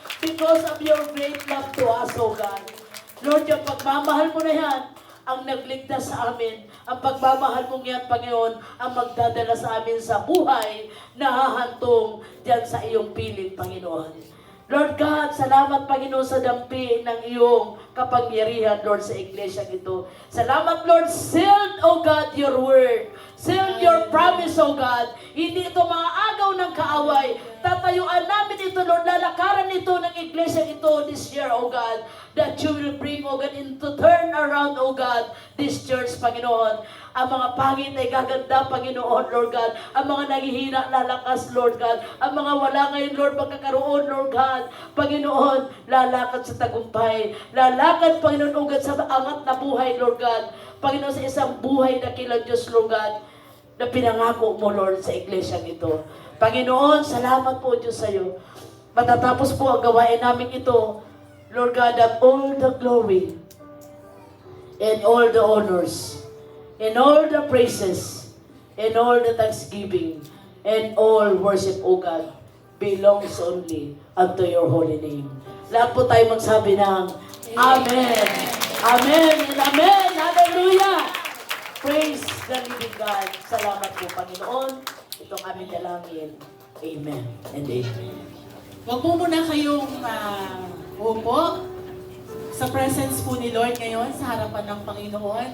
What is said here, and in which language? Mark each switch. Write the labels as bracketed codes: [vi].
[en] Because of your great love to us, oh God. [tl] Lord, yung pagmamahal mo na yan, ang nagligtas sa amin. Ang pagmamahal mong yan, Panginoon, ang magdadala sa amin sa buhay na hahantong dyan sa iyong piling, Panginoon. Lord God, salamat, Panginoon, sa dampi ng iyong kapangyarihan, Lord, sa iglesia ito. Salamat, [en] Lord, sealed, oh God, your word. Sealed your promise, oh God. [tl] Hindi ito mga agaw ng kaaway. Tatayuan namin ito, Lord. Lalakaran ito ng iglesia ito [en] this year, oh God. That you will bring, oh God, into turn around, oh God, this church, Panginoon. [tl] Ang mga pangit ay gaganda, Panginoon, Lord God. Ang mga naghihina, lalakas, Lord God. Ang mga wala ngayon, Lord, magkakaroon, Lord God. Panginoon, lalakad sa tagumpay. Lalakad, Panginoon, oh God, sa angat na buhay, Lord God. Panginoon, sa isang buhay na kilang Diyos, Lord God, na pinangako mo, Lord, sa iglesia ito. Panginoon, salamat po, Diyos, sa iyo. Matatapos po ang gawain namin ito, [en] Lord God, of all the glory and all the honors and all the praises and all the thanksgiving and all worship, O God, belongs only unto your holy name. [tl] Lahat po tayo magsabi ng Amen. [en] Amen and Amen. Hallelujah. Praise the living God. [tl] Salamat po, Panginoon. Itong aming dalangin. Amen and amen. Huwag po muna kayong upo sa presence po ni Lord ngayon, sa harapan ng Panginoon.